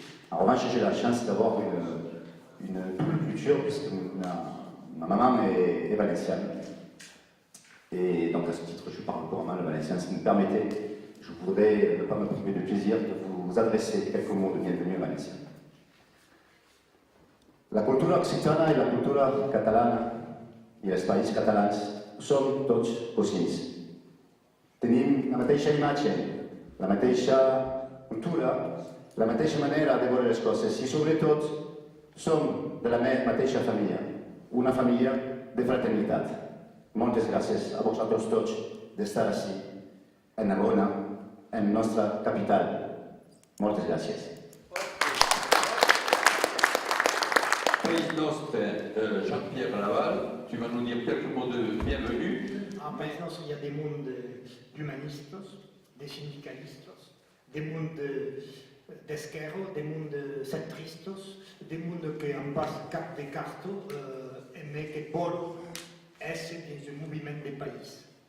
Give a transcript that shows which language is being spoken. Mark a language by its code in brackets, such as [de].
[fr] En revanche, j'ai la chance d'avoir une double culture, puisque ma maman est valenciane. Et donc à ce titre, je parle couramment le valencien. Si vous me permettez, je voudrais ne pas me priver de plaisir de vous adresser quelques mots de bienvenue en valencien. [ca] La cultura occitana i la cultura catalana i els països catalans som tots cosins. Tenim la mateixa imatge, la mateixa cultura, la mateixa manera de veure les coses i sobretot som de la mateixa família, una família de fraternitat. Moltes gràcies a vosaltres tots d'estar així, en Narbona, en nostra capital. Moltes gràcies. [fr] País Nostre, Jean-Pierre Laval, tu vas nous dire quelques mots de bienvenue. En País Nostre, il y a des mondes d'humanistes, des syndicalistes, des mondes d'esquerra, des mondes centristes, des mondes qui en passent cap de cartes, mais qui veulent être des mouvements de pays.